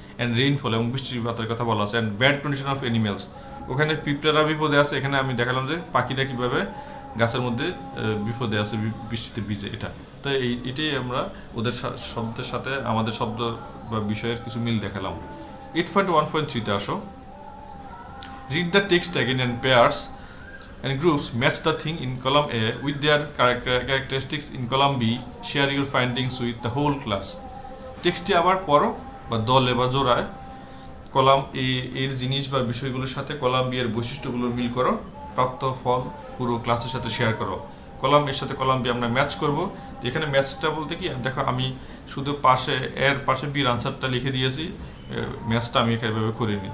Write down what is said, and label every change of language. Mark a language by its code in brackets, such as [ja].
[en] and rainfall, [bn] এবং বৃষ্টিপাতের কথা বলা আছে। [en] and bad condition of animals, [bn] ওখানে পিঁপড়েরা বিপদে আছে। এখানে আমি দেখালাম যে পাখিটা কীভাবে গাছের মধ্যে বিপদে আছে বৃষ্টিতে ভিজে। এটা তো এটাই আমরা ওদের শব্দের সাথে আমাদের শব্দ বা বিষয়ের কিছু মিল দেখালাম। 8.1.3-তে আসো। [en] Read the text again and pairs and groups match the thing in column A with their characteristics in column B. Share your findings with the whole class. [bn] টেক্সটটি আবার পড়ো বা দলে বা জোড়ায় কলাম এ এর জিনিস বা বিষয়গুলোর সাথে কলাম বি এর বৈশিষ্ট্যগুলোর মিল করো। প্রাপ্ত ফল পুরো ক্লাসের সাথে শেয়ার করো। কলাম এর সাথে কলাম বি আমরা ম্যাচ করব। এখানে ম্যাচটা বলতে কি, দেখো আমি শুধু পাশে এর পাশে বির আনসারটা লিখে দিয়েছি, ম্যাচটা আমি এভাবে করিনি।